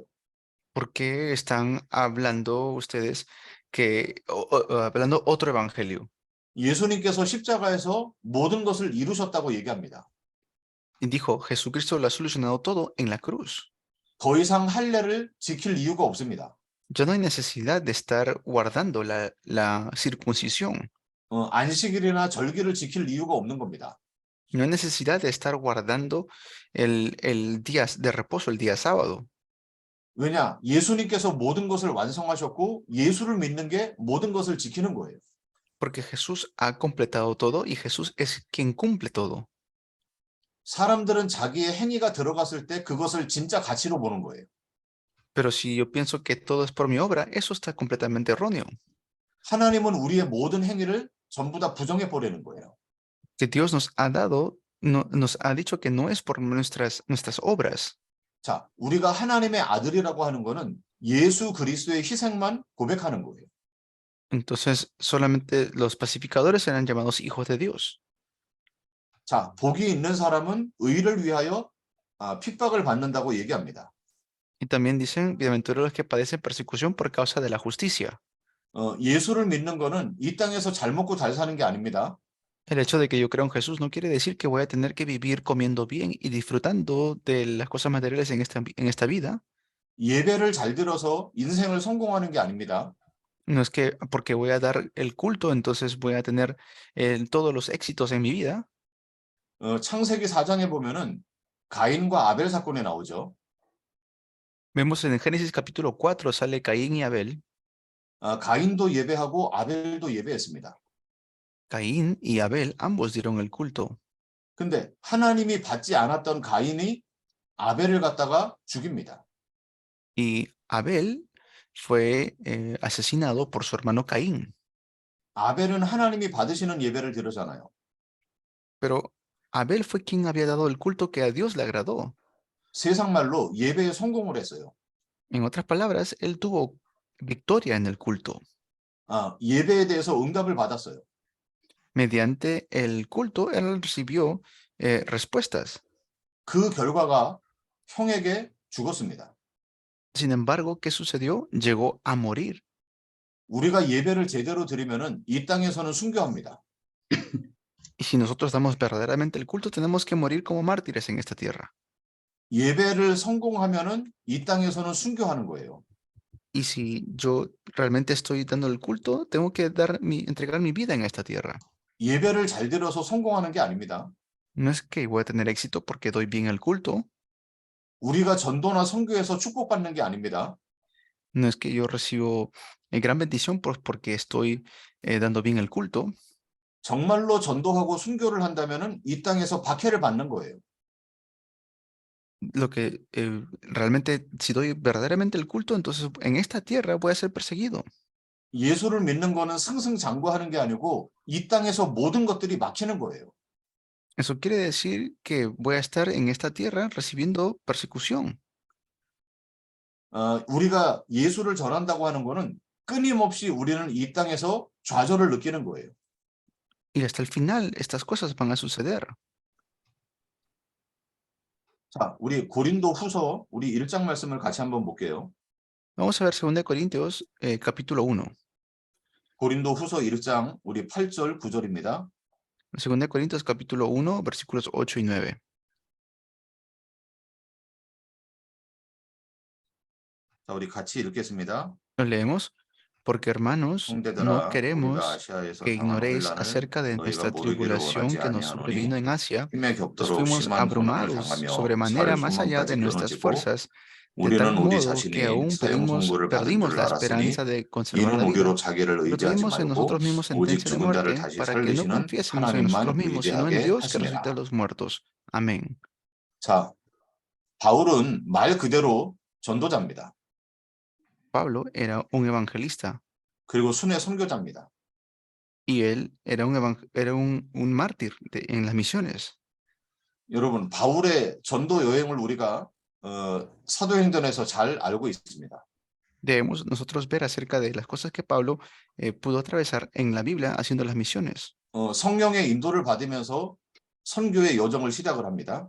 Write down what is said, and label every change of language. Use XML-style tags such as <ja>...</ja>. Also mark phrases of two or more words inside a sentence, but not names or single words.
<es>¿Por qué están hablando ustedes hablando otro evangelio?</es> <ko>예수님께서 십자가에서 모든 것을 이루셨다고 얘기합니다.</ko> <es>Y dijo, Jesucristo lo ha solucionado todo en la cruz.</es> <ko>더 이상 할례를 지킬 이유가 없습니다.</ko> <es>Ya no hay necesidad de estar guardando la circuncisión.</es> <ko>안식일이나 절기를 지킬 이유가 없는 겁니다.</ko> <es>No hay necesidad de estar guardando el día de reposo, el día sábado.</es> <ko>왜냐? 예수님께서 모든 것을 완성하셨고 예수를 믿는 게 모든 것을 지키는 거예요.</ko> <es>Porque Jesús ha completado todo y Jesús es quien cumple todo.</es> <ko>사람들은 자기의 행위가 들어갔을 때 그것을 진짜 가치로 보는 거예요.</ko> <es>Pero si yo pienso que todo es por mi obra, eso está completamente erróneo.</es> <ko>하나님은 우리의 모든 행위를 전부 다 부정해 버리는 거예요.</ko> <es>Que Dios nos ha dado, nos ha dicho que no es por nuestras obras.</es> <ko>자, 우리가 하나님의 아들이라고 하는 거는 예수 그리스도의 희생만 고백하는 거예요.</ko> <es>Entonces, solamente los pacificadores serán llamados hijos de Dios.</es> <ko>자, 복이 있는 사람은 의를 위하여 핍박을 받는다고 얘기합니다.</ko> <es>Y también dicen, bienaventurados los que padecen persecución por causa de la justicia.</es> <ko>예수를 믿는 거는 이 땅에서 잘 먹고 잘 사는 게 아닙니다.</ko> <es>El hecho de que yo creo en Jesús no quiere decir que voy a tener que vivir comiendo bien y disfrutando de las cosas materiales en esta vida.</es> <ko>예배를 잘 들어서 인생을 성공하는 게 아닙니다.</ko> <es>No es que porque voy a dar el culto, entonces voy a tener todos los éxitos en mi vida.</es> <ko>창세기 4장에 보면은 가인과 아벨 사건에 나오죠.</ko> <es>Vemos en el Génesis capítulo 4 sale Caín y Abel.</es> <ko>가인도 예배하고 아벨도 예배했습니다.</ko> <es>Caín y Abel ambos dieron el culto.</es> <ko>근데 하나님이 받지 않았던 가인이 아벨을 갖다가 죽입니다.</ko> <es>Y Abel fue asesinado por su hermano Caín.</es> <ko>아벨은 하나님이 받으시는 예배를 드렸잖아요.</ko> <es>Pero Abel fue quien había dado el culto que a Dios le agradó.</es> <ko>세상 말로 예배에 성공을 했어요.</ko> <es>En otras palabras, él tuvo victoria en el culto.</es> <ko>예배에 대해서 응답을 받았어요.</ko> <es>Mediante el culto, él recibió respuestas.</es> <ko>그 결과가 형에게 죽었습니다.</ko> <es>Sin embargo, ¿qué sucedió? Llegó a morir.</es> <ko>우리가 예배를 제대로 드리면은 이 땅에서는 순교합니다.</ko> <es>Y si nosotros damos verdaderamente el culto, tenemos que morir como mártires en esta tierra.</es> <ko>예배를 성공하면은 이 땅에서는 순교하는 거예요.</ko> <es>Y si yo realmente estoy dando el culto, tengo que entregar mi vida en esta tierra.</es> <ko>예배를 잘 드려서 성공하는 게 아닙니다.</ko> <es>No es que voy a tener éxito porque doy bien el culto.</es> <ko>우리가 전도나 선교에서 축복받는 게 아닙니다.</ko> <es>No es que yo recibo gran bendición porque estoy dando bien el culto.</es> <ko>정말로 전도하고 순교를 한다면은 이 땅에서 박해를 받는 거예요.</ko> <es>Lo que realmente, si doy verdaderamente el culto, entonces en esta tierra voy a ser perseguido.</es> <ko>예수를 믿는 거는 승승장구하는 게 아니고 이 땅에서 모든 것들이 막히는 거예요.</ko> <es>Eso quiere decir que voy a estar en esta tierra recibiendo persecución.</es> <ko>우리가 예수를 전한다고 하는 거는 끊임없이 우리는 이 땅에서 좌절을 느끼는 거예요.</ko> <es>Y hasta el final, estas cosas van a suceder.</es> <ko>자, 우리 고린도 후서 우리 1장 말씀을 같이 한번 볼게요.</ko> <es>Vamos a ver 2 Corintios capítulo 1.</es> <ko>고린도 후서 1장 우리 8절 9절입니다.</ko> <es>2 Corintios capítulo 1, versículos 8 y 9.</es> <ko>자, 우리 같이 읽겠습니다.</ko> <es>Lo leemos. Porque, hermanos, no</es> <ko>형제들아,</ko> <es>queremos</es> <ko>우리가 아시아에서</ko> <es>que</es> <ko>당한</ko> <es>ignoréis</es> <ko>혼란을</ko> <es>acerca de</es> <ko>너희가</ko> <es>nuestra</es> <ko>모르기를</ko> <es>tribulación</es> <ko>원하지</ko> <es>que nos</es> <ko>아니하노니</ko> <es>sobrevino en Asia,</es> <ko>힘에</ko> <es>pues</es> <ko>겹도록</ko> <es>fuimos</es> <ko>심한 고난을</ko> <es>abrumados</es> <ko>당하며</ko> <es>sobremanera</es> <ko>살</ko> <es>más allá</es> <ko>소망까지</ko> <es>de nuestras</es> <ko>끊어지고</ko> <es>fuerzas, de</es> <ko>우리는</ko> <es>tal</es> <ko>우리</ko> <es>modo</es> <ko>자신이</ko> <es>que aún</es> <ko>사형 선고를 받은</ko> <es>perdimos</es> <ko>줄</ko> <es>la</es> <ko>알았으니</ko> <es>esperanza de conservar</es> <ko>이는</ko> <es>la vida.</es> <ko>우리로 자기를</ko> <es>Pero</es> <ko>의지하지</ko> <es>tuvimos en</es> <ko>말고</ko> <es>nosotros mismos</es> <ko>오직</ko> <es>sentencia de</es> <ko>죽은 자를</ko> <es>muerte</es> <ko>다시</ko> <es>para que no</es> <ko>살리시는</ko> <es>confiésemos en nosotros</es> <ko>하나님만</ko> <es>mismos, sino en</es> <ko>의지하게</ko> <es>Dios que resucita a</es> <ko>하시니라.</ko> <es>los muertos. Amén.</es> <ko>자, 바울은 말 그대로 전도자입니다.</ko> <es>Pablo era un evangelista</es> <ko>그리고 순회 선교자입니다.</ko> <es>y él era un mártir en las misiones.</es> <ko>여러분, 바울의 전도 여행을 우리가 사도행전에서 잘 알고 있습니다.</ko> <es>Debemos nosotros ver acerca de las cosas que Pablo pudo atravesar en la Biblia haciendo las misiones.</es> <ko>성령의 인도를 받으면서 선교의 여정을 시작을 합니다.</ko>